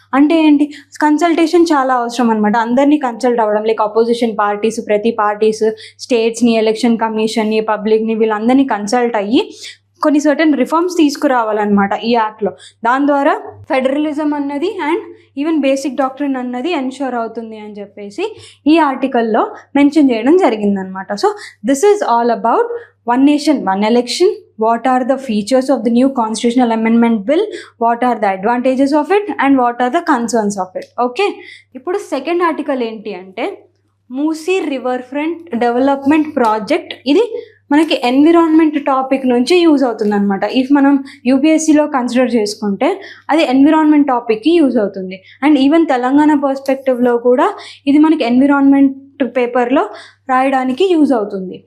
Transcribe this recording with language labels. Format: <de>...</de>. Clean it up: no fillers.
<te>అంటే ఏంటి, కన్సల్టేషన్ చాలా అవసరం అనమాట. అందరినీ కన్సల్ట్ అవ్వడం, లైక్ అపోజిషన్ పార్టీస్, ప్రతి పార్టీస్, స్టేట్స్ని, ఎలక్షన్ కమిషన్ని, పబ్లిక్ని, వీళ్ళందరినీ కన్సల్ట్ అయ్యి కొన్ని సర్టన్ రిఫార్మ్స్ తీసుకురావాలన్నమాట ఈ యాక్ట్లో. దాని ద్వారా ఫెడరలిజం అన్నది అండ్ ఈవెన్ బేసిక్ డాక్ట్రిన్ అన్నది ఎన్ష్యూర్ అవుతుంది అని చెప్పేసి ఈ ఆర్టికల్లో మెన్షన్ చేయడం జరిగిందనమాట.</te> <en>So this is all about 1 nation 1 election. What are the features of the new constitutional amendment bill? What are the advantages of it? And what are the concerns of it? Okay.</en> <te>ఇప్పుడు second article ఏంటి అంటే Musi river front development project. ఇది మనకి environment topic నుంచి use అవుతుంది అనమాట. If మనం యూపీఎస్సీలో consider చేసుకుంటే అది ఎన్విరాన్మెంట్ టాపిక్కి యూజ్ అవుతుంది. అండ్ ఈవెన్ తెలంగాణ పర్స్పెక్టివ్లో కూడా ఇది మనకి ఎన్విరాన్మెంట్ పేపర్లో రాయడానికి యూజ్ అవుతుంది.</te>